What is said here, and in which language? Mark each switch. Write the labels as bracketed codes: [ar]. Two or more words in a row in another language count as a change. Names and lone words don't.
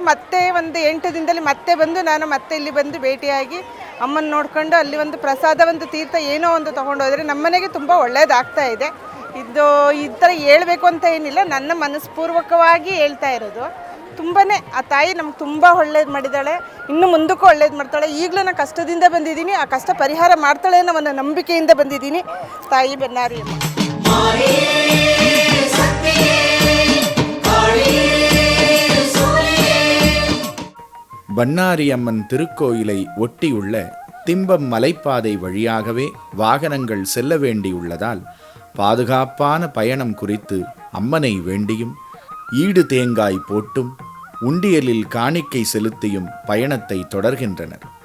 [kn] ಮತ್ತೆ ಒಂದು 8 ದಿನದಲ್ಲಿ ಮತ್ತೆ ಬಂದು ನಾನು ಮತ್ತೆ ಇಲ್ಲಿ ಬಂದು ಭೇಟಿಯಾಗಿ ಅಮ್ಮನ ನೋಡ್ಕೊಂಡು ಅಲ್ಲಿ ಒಂದು ಪ್ರಸಾದ ಒಂದು ತೀರ್ಥ ಏನೋ ಒಂದು ತೊಗೊಂಡೋದ್ರೆ ನಮ್ಮನೆಗೆ ತುಂಬ ಒಳ್ಳೆಯದಾಗ್ತಾ ಇದೆ. ಇದು ಈ ಥರ ಹೇಳ್ಬೇಕು ಅಂತ ಏನಿಲ್ಲ, ನನ್ನ ಮನಸ್ಪೂರ್ವಕವಾಗಿ ಹೇಳ್ತಾ ಇರೋದು. ತುಂಬಾ ಆ ತಾಯಿ ನಮ್ಗೆ ತುಂಬ ಒಳ್ಳೇದು ಮಾಡಿದ್ದಾಳೆ, ಇನ್ನು ಮುಂದಕ್ಕೂ ಒಳ್ಳೇದು ಮಾಡ್ತಾಳೆ. ಈಗಲೂ ನಾನು ಕಷ್ಟದಿಂದ ಬಂದಿದ್ದೀನಿ, ಆ ಕಷ್ಟ ಪರಿಹಾರ ಮಾಡ್ತಾಳೆ ಅನ್ನೋ ಒಂದು ನಂಬಿಕೆಯಿಂದ ಬಂದಿದ್ದೀನಿ. ತಾಯಿ ಬನ್ನಾರಿ ಅಮ್ಮ. [ta] பன்னாரி அம்மன் திருக்கோயிலை ஒட்டியுள்ள திம்பம் மலைப்பாதை வழியாகவே வாகனங்கள் செல்ல வேண்டியுள்ளதால் பாதுகாப்பான பயணம் குறித்து அம்மனை வேண்டியும் ஈடு தேங்காய் போட்டும் உண்டியலில் காணிக்கை செலுத்தியும் பயணத்தை தொடர்கின்றனர்.